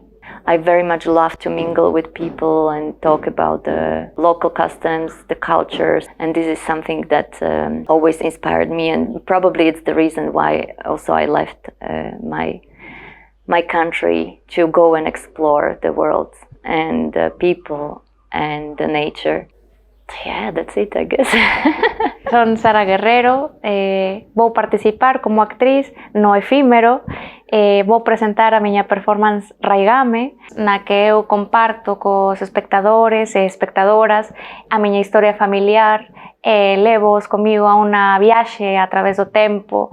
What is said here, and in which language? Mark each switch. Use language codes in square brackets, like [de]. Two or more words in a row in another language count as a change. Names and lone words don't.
[en] I very much love to mingle with people and talk about the local customs, the cultures, and this is something that always inspired me, and probably it's the reason why also I left my country to go and explore the world and the people and the nature. Yeah, that's it, I guess. [gl] Son Sara Guerrero, vou participar como actriz no Efímero, vou presentar a miña performance Raigame, na que eu comparto cos espectadores e espectadoras a miña historia familiar, levoos comigo a unha viaxe a través do tempo.